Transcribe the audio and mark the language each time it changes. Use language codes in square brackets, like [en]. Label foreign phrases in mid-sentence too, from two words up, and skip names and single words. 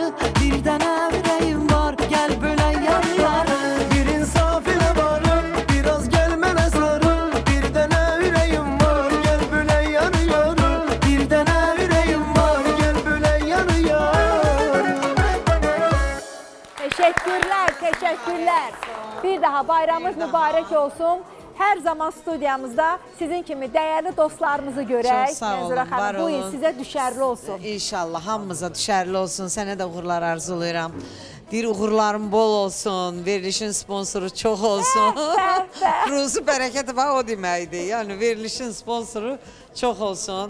[az] Bir dənə ürəyim var, gəl bölə yarı yarı. Bir insaf elə varı, [tr] biraz gelme nazarı. Bir dene yüreğim var, gel böyle yarı yarı. [az] Bir dənə ürəyim var, [tr] Gel böyle yarı yarı. Teşekkürler, teşekkürler. Bir daha bayramınız mübarek olsun. Her zaman stüdyamızda [az] sizin kimi [tr] değerli dostlarımızı görək. [az] Çox sağ olun, Mənzurə xanım, var bu il olun. sizə düşərli olsun. İnşallah hamımıza düşərli olsun. Sənə də uğurlar arzulayıram. Deyir uğurların bol olsun, verilişin sponsoru çox olsun. Ruzi bərəkəti var o deməkdir. Yəni verilişin sponsoru çox olsun.